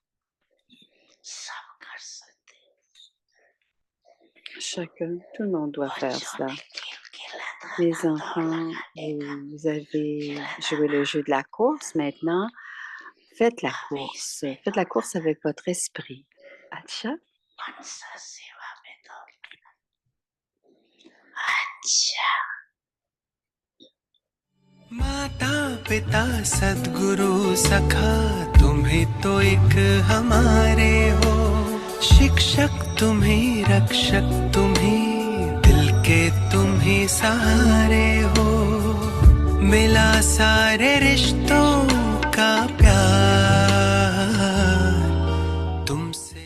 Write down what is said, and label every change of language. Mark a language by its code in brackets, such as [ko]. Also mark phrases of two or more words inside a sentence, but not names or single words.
[fr] Tout le monde doit faire cela. Les enfants, vous avez joué le jeu de la course. Maintenant, faites la course. Faites la course avec votre esprit. Acha? [hi] माता पिता सद्गुरु सखा तुम्हें तो एक हमारे हो, शिक्षक तुम्हें रक्षक तुम्हें दिल के तुम्हें सहारे हो, मिला सारे रिश्तों का प्यार तुमसे।